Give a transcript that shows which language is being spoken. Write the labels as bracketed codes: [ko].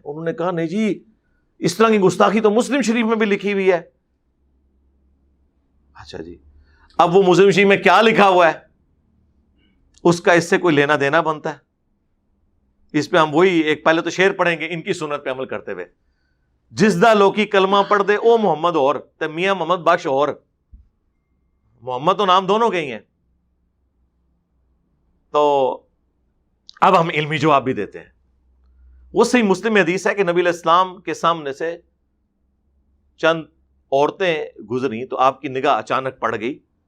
[ur] انہوں نے کہا نہیں جی، اس طرح کی گستاخی تو مسلم شریف میں بھی لکھی ہوئی ہے. اچھا جی، اب وہ مسلم شریف میں کیا لکھا ہوا ہے اس کا اس سے کوئی لینا دینا بنتا ہے؟ اس پہ ہم وہی ایک پہلے تو شعر پڑھیں گے ان کی سنت پہ عمل کرتے ہوئے. [pa] جس دا لوکی کلمہ پڑھ دے او محمد اور تے میاں محمد بخش اور. [ur] محمد تو نام دونوں کے ہی ہیں. تو اب ہم علمی جواب بھی دیتے ہیں. وہ صحیح مسلم میں حدیث ہے کہ نبی علیہ السلام کے سامنے سے چند عورتیں گزری تو آپ کی نگاہ اچانک پڑ گئی.